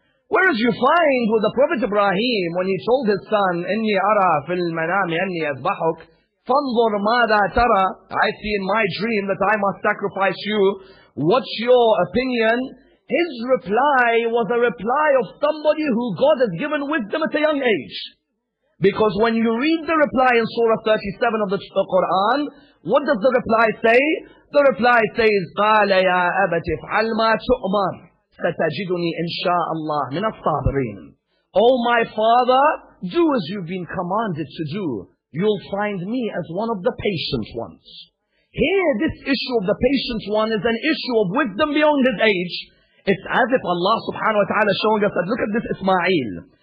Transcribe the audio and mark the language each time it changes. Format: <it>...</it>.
<en>Whereas you find with the Prophet Ibrahim, when he told his son,</en> <ar>Inni ara fil manami anni azbahuk, fanzur mada tara,</ar> <en>I see in my dream that I must sacrifice you. What's your opinion? His reply was a reply of somebody who God has given wisdom at a young age. Because when you read the reply in Surah 37 of the Quran, what does the reply say? The reply says,</en> <ar>قَالَ يَا أَبَتِ افْعَلْ مَا تُؤْمَرْ سَتَجِدُنِي إِنْ شَاءَ اللَّهِ مِنَ الصَّابِرِينَ.</ar> <en>Oh my father, do as you've been commanded to do. You'll find me as one of the patient ones. Here, this issue of the patient one is an issue of wisdom beyond his age. It's as if Allah subhanahu wa ta'ala is showing us that, look at this Ismail.</en>